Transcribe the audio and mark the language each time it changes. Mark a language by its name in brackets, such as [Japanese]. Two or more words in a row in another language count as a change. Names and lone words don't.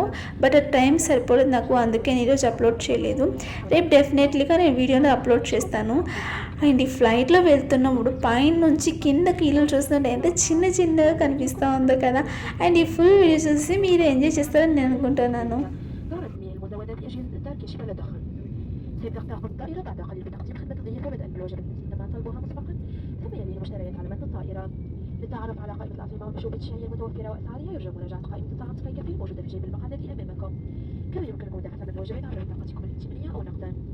[Telugu] బట్ ఆ టైం సరిపోలేదు నాకు, అందుకే నేను ఈరోజు అప్లోడ్ చేయలేదు. రేపు డెఫినెట్లీగా నేను వీడియోని అప్లోడ్ చేస్తాను. అండ్ ఈ ఫ్లైట్లో వెళ్తున్నప్పుడు పైన నుంచి కిందకి ఇల్లు చూస్తుంటే ఎంత చిన్నగా కనిపిస్తూ ఉందో కదా. అండ్ ఈ [English] full video [Telugu] చూసి మీరు ఎంజాయ్ చేస్తారని నేను అనుకుంటున్నాను. [Arabic] سيبدأ تأخذ الطائرة بعد قليل بتقديم خدمة الضيافة بدءا بالوجبات التي تم طلبها مسبقا، ثم يلي المشتريات على متن الطائرة. للتعرف على قائمة الأطعمة والمشروبات الشهية المتوفرة وأسعارها يرجى مراجعة قائمة الطعام سكاي الموجودة في جيب المقعد الذي أمامكم. كما يمكنكم دفع ثمن الوجبات عبر بطاقتكم الائتمانية أو نقدا.